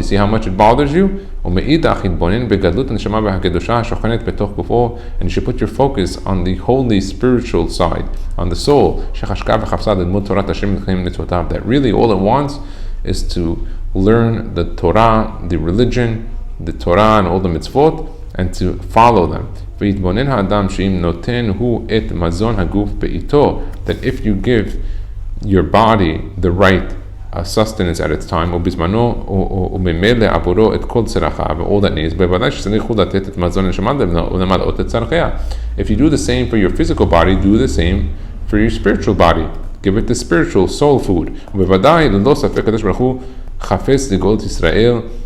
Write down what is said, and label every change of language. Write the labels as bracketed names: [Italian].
[English] You see how much it bothers you? [Hebrew] ומאידך התבונן בגדלות הנשמה והקדושה השוכנת בתוך גופו, [English] and you should put your focus on the holy spiritual side, on the soul, [Hebrew] שחשקה וחפשה ללמוד תורת השם ולקיים מצוותיו, [English] that really all it wants is to learn the Torah, the religion, the Torah and all the mitzvot, and to follow them. [Hebrew] ויתבונן האדם שאם נותן הוא את מזון הגוף בעיתו, [English] that if you give your body the right sustenance at its time, [Hebrew] ובזמנו וממילא עבורו את כל צרכיו, [English] all that needs, [Hebrew] בוודאי שצריך הוא לתת את מזון הנשמה ולמלאות את צרכיה. [English] If you do the same for your physical body, do the same for your spiritual body. Give it the spiritual soul food. [Hebrew] ובוודאי ללא ספק הקדוש ברוך הוא חפץ לגאולת ישראל.